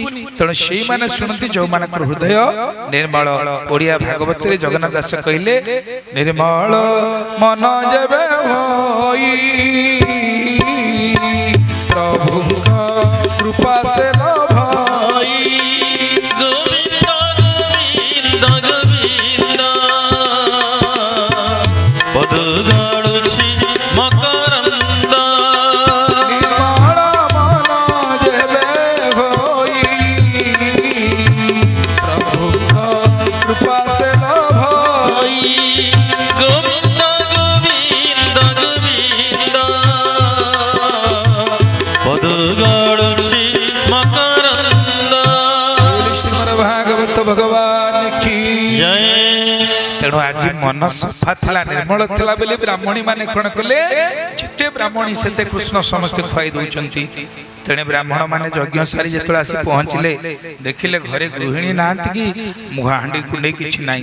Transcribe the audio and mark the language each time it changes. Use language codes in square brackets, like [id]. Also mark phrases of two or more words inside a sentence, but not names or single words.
[or] ତେଣୁ ସେଇମାନେ ଶୁଣନ୍ତି ଯୋଉମାନଙ୍କର ହୃଦୟ ନିର୍ମଳ। ଓଡ଼ିଆ ଭାଗବତରେ ଜଗନ୍ନାଥ ଦାସ କହିଲେ, ନିର୍ମଳ ମନ ଯେବେ ହୋଇ ପ୍ରଭୁଙ୍କ କୃପା ସେ ଲଭଇ, ଗୋବିନ୍ଦ ଗୋବିନ୍ଦ ଗୋବିନ୍ଦ, ପଦୁ ଗଡ଼ୁଛି ମକରନ୍ଦ, ନିର୍ମଳ ମନ ଯେବେ ହୋଇ ପ୍ରଭୁଙ୍କ କୃପା ସେ ଲଭଇ, ଗୋବିନ୍ଦ ଗୋବିନ୍ଦ ଗୋବିନ୍ଦ, ପଦୁ ଗଡ଼ୁଛି ମକରନ୍ଦ। ଶ୍ରୀମଦ ଭାଗବତ ଭଗବାନ କି জয়। ତେଣୁ ଆଜି ମନ ସଫା ଥିଲା, ନିର୍ମଳ ଥିଲା ବୋଲି ବ୍ରାହ୍ମଣୀ ମାନେ କଣ କଲେ? ଯେତେ ବ୍ରାହ୍ମଣୀ ସେତେ କୃଷ୍ଣ ସମସ୍ତେ ଖୁଆଇ ଦଉଛନ୍ତି। ତେଣେ ବ୍ରାହ୍ମଣ ମାନେ ଯଜ୍ଞ ସାରି ଯେତେବେଳେ ଆସି ପହଞ୍ଚିଲେ, ଦେଖିଲେ ଘରେ ଗୃହିଣୀ ନାହାନ୍ତି କି ହାଣ୍ଡି କୁଣ୍ଡେଇ କିଛି ନାହିଁ।